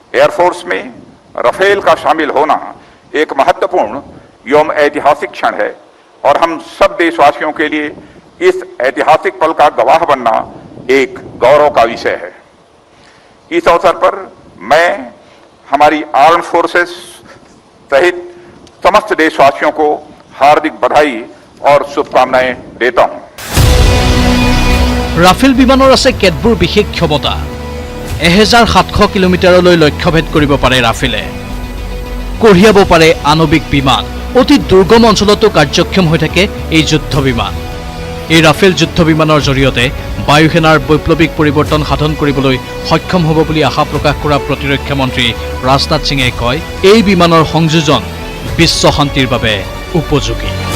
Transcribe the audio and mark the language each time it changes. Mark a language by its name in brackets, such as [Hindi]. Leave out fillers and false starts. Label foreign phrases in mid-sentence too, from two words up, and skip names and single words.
[Hindi] एयरफोर्स में राफेल का शामिल होना एक महत्वपूर्ण एवं ऐतिहासिक क्षण है और हम सब देशवासियों के लिए इस ऐतिहासिक पल का गवाह बनना एक गौरव का विषय है। इस अवसर पर मैं हमारी [English] armed forces [Hindi] सहित समस्त देशवासियों को हार्दिक बधाई और शुभकामनाएं देता हूं। [Assamese] ৰাফেল বিমানৰ আছে কেতবোৰ বিশেষ ক্ষমতা। 1700 কিলোমিটাৰলৈ লক্ষ্যভেদ কৰিব পাৰে ৰাফেলে। কঢ়িয়াব পাৰে আণৱিক বিমান। অতি দুৰ্গম অঞ্চলতো কাৰ্যক্ষম হৈ থাকে এই যুদ্ধ বিমান। এই ৰাফেল যুদ্ধ বিমানৰ জৰিয়তে বায়ুসেনাৰ বৈপ্লৱিক পৰিৱৰ্তন সাধন কৰিবলৈ সক্ষম হ'ব বুলি আশা প্ৰকাশ কৰা প্ৰতিৰক্ষা মন্ত্ৰী ৰাজনাথ সিঙে কয়, এই বিমানৰ সংযোজন বিশ্ব শান্তিৰ বাবে উপযোগী।